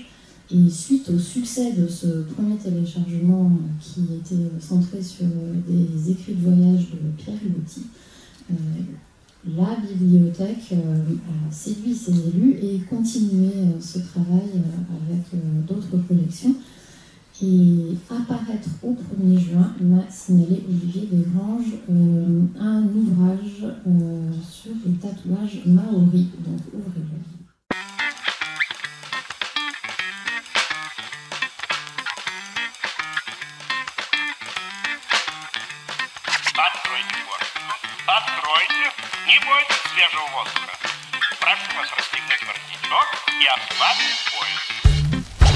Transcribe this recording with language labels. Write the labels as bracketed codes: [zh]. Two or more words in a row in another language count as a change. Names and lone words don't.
[fr] Et suite au succès de ce premier téléchargement qui était centré sur des écrits de voyage de Pierre Loti, la bibliothèque a séduit ses élus et continué ce travail avec d'autres collections. Et apparaître au 1er juin m'a signalé Olivier Desgranges un ouvrage sur les tatouages maoris, donc ouvrez-le. [ru] Откройте форточку. Откройте. Не бойтесь свежего воздуха. Прошу вас расстегнуть воротничок и ослабить пояс.